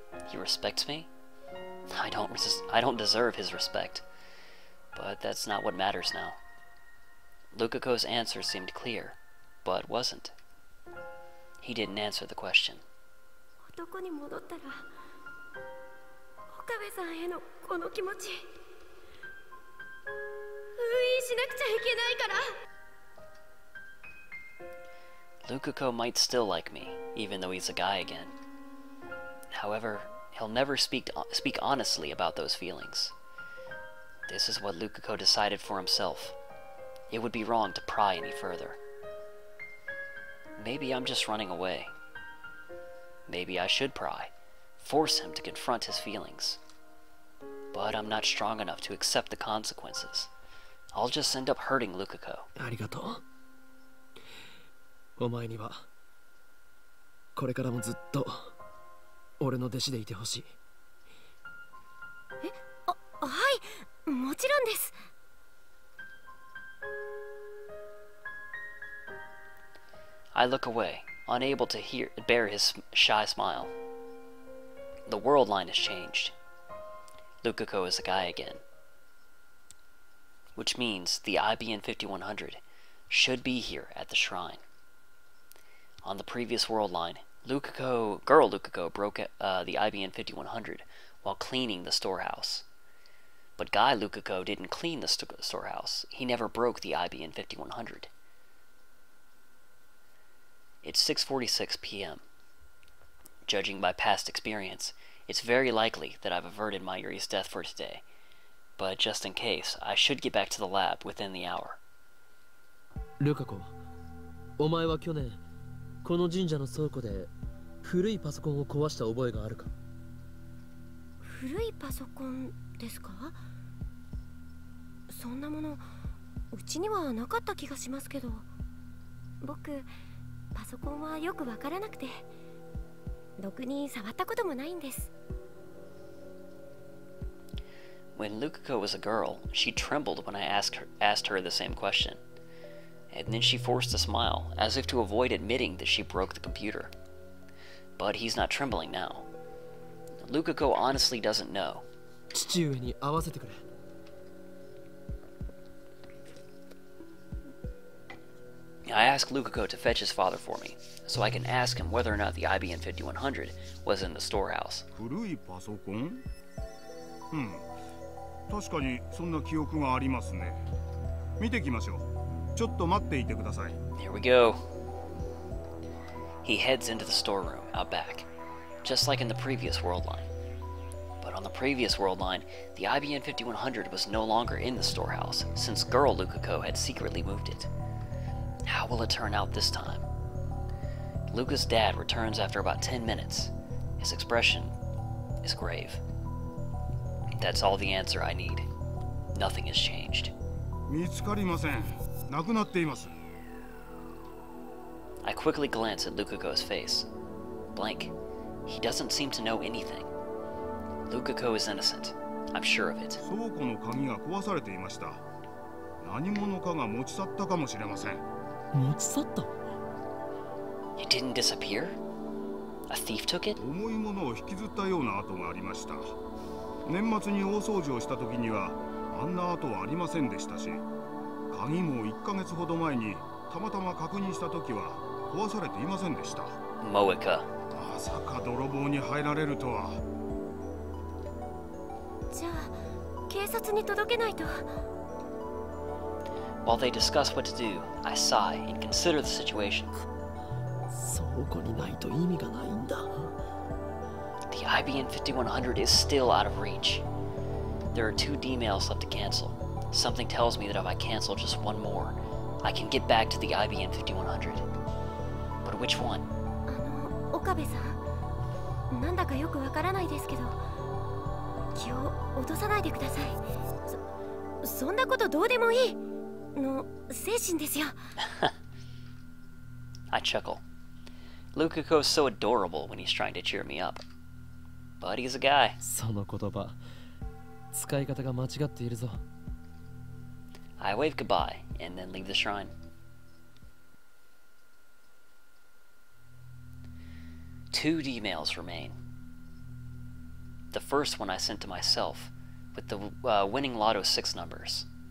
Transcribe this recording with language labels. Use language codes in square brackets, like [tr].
[en] He respects me? I don't deserve his respect. But that's not what matters now. Lukako's answer seemed clear, but wasn't. He didn't answer the question. [ja] 男に戻ったら岡部さんへのこの気持ち封印しなくちゃいけないから。 [en] Lukako might still like me, even though he's a guy again. However, he'll never speak honestly about those feelings. This is what Lukako decided for himself. It would be wrong to pry any further. Maybe I'm just running away. Maybe I should pry, force him to confront his feelings. But I'm not strong enough to accept the consequences. I'll just end up hurting Lukako. [ja] ありがとう。お前にはこれからもずっと俺の弟子でいてほしい。はい、もちろんです。 [en] I look away, unable to bear his shy smile. The world line has changed. Lukako is a guy again. Which means the IBN 5100 should be here at the shrine. On the previous world line, girl Lukako broke the IBN 5100 while cleaning the storehouse. But Guy Lukako didn't clean the storehouse. He never broke the IBN 5100. It's 6:46 p.m. Judging by past experience, it's very likely that I've averted Mayuri's death for today. But just in case, I should get back to the lab within the hour. [ja] Lukako, お前は去年この神社の倉庫で古いパソコンを壊した覚えがあるか？古いパソコンですか？そんなものうちにはなかった気がしますけど、僕パソコンはよくわからなくてろくに触ったこともないんです。 [en] When Lukako was a girl, she trembled when I asked her the same question. And then she forced a smile, as if to avoid admitting that she broke the computer. But he's not trembling now. Lukako honestly doesn't know. [ja] 父上に会わせてくれ。 [en] I asked Lukako to fetch his father for me, so I can ask him whether or not the IBN 5100 was in the storehouse. [ja] 古いパソコン？確かにそんな記憶がありますね。見てきましょう。ちょっと待っていてください。 [en] Here we go. He heads into the storeroom out back, just like in the previous world line. But on the previous world line, the IBN 5100 was no longer in the storehouse, since girl Lukako had secretly moved it. How will it turn out this time? Luka's dad returns after about 10 minutes. His expression is grave. That's all the answer I need. Nothing has changed. [ja] 見つかりません。なくなっています。 [en] I quickly glance at Lukako's face. Blank. He doesn't seem to know anything. Lukako is innocent. I'm sure of it. [ja] 倉庫の鍵が壊されていました。何者かが持ち去ったかもしれません。持ち去った？ [en] It didn't disappear? A thief took it? [ja] 重いものを引きずったような跡がありました。年末に大掃除をした時にはあんな跡はありませんでしたし、鍵も1ヶ月ほど前にたまたま確認した時は壊されていませんでした。 [en] Moeka. [ja] まさか泥棒に入られるとは。じゃあ警察に届けないと。 [en] While they discuss what to do, I sigh and consider the situation. [ja] 倉庫にないと意味がないんだ。 [en] The IBN 5100 is still out of reach. There are 2 D-mails left to cancel. Something tells me that if I cancel just one more, I can get back to the IBN 5100. But which one? [ja] 岡部さん、なんだかよくわからないですけど、気を落とさないでください。そんなことどうでもいいの精神ですよ。 [en] I chuckle. Lukako is so adorable when he's trying to cheer me up. But he's a guy. [ja] その言葉、使い方が間違っているぞ。 [en] I wave goodbye and then leave the shrine. 2 D-mails remain. The first one I sent to myself, with the winning Lotto 6 numbers.